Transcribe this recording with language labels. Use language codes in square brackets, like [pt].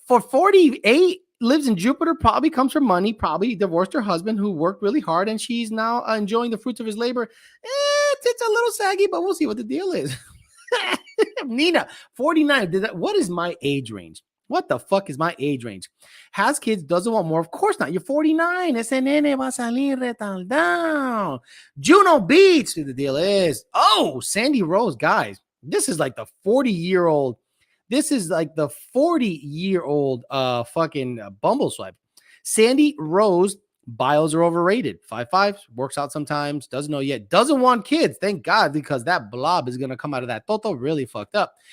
[en] For 48, lives in Jupiter, probably comes from money, probably divorced her husband who worked really hard, and she's now enjoying the fruits of his labor. It's a little saggy, but we'll see what the deal is. Nina, 49. What is my age range? What the fuck is my age range? Has kids, doesn't want more? Of course not. You're 49. [es] Ese nene va a salir retardado. [en] Juno Beach, the deal is. Oh, Sandy Rose, guys. This is like the 40-year-old. This is like the 40-year-old fucking Bumble swipe. Sandy Rose, bios are overrated. 5'5", works out sometimes, doesn't know yet, doesn't want kids. Thank God, because that blob is going to come out of that Toto really fucked up.